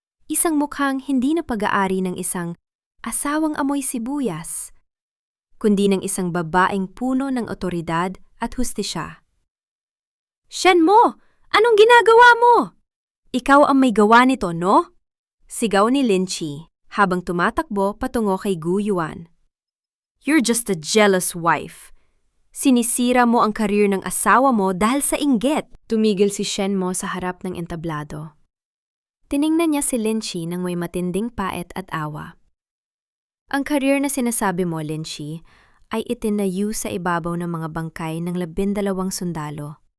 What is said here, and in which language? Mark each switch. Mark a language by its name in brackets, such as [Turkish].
[Filipino] Isang mukhang hindi na pag-aari ng isang asawang amoy sibuyas, kundi ng isang babaeng puno ng otoridad at hustisya. Shenmo! Anong ginagawa mo? Ikaw ang may gawa nito, no? Sigaw ni Lin Chi habang tumatakbo patungo kay Gu Yuan. [English] You're just a jealous wife. [Filipino] Sinisira mo ang karir ng asawa mo dahil sa inggit. Tumigil si Shen Mo sa harap ng entablado. Tiningnan niya si Lin Chi nang may matinding pait at awa. Ang karir na sinasabi mo, Lin Chi, ay itinayo sa ibabaw ng mga bangkay ng 12 sundalo.